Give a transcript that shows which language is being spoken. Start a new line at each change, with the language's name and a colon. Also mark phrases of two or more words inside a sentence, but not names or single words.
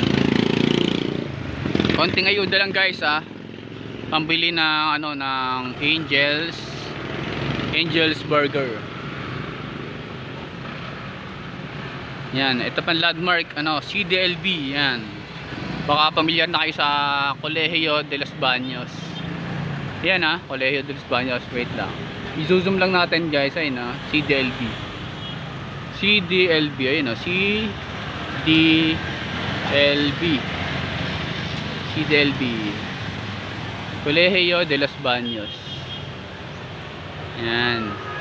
Filipino: Konting ayuda lang guys ha. Pambili ng ng Angel's Burger. Yan, ito pang landmark CDLB. Yan. Baka pamilyar na kayo sa Colegio de los Baños. Yan ha, Colegio de los Baños. Wait lang. I-zoom lang natin guys. Ayun ha, CDLB. Ayun ha, CDLB Colegio de los Baños. Yan.